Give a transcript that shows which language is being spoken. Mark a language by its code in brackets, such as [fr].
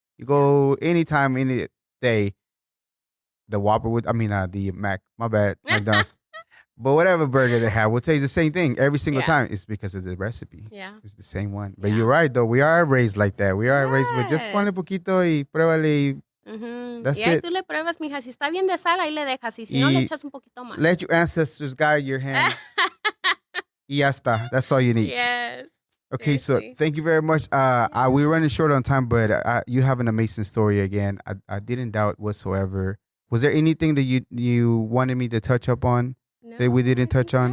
[en] You go anytime, any day, the Whopper the Mac, my bad, McDonald's. But whatever burger they have will taste the same thing every single time. It's because of the recipe. Yeah. It's the same one. But you're right, though. We are raised like that. We are raised with just [es] ponle poquito y pruébale. [en] That's it. [es] Tú le pruebas, mija. Si está bien de sal, ahí le dejas. Y si no, le echas un poquito más. [en] Let your ancestors guide your hand. [es] Y ya está. [en] That's all you need. Yes. Okay, seriously. So thank you very much. We're running short on time, but you have an amazing story again. I didn't doubt whatsoever. Was there anything that you wanted me to touch up on that we didn't touch on?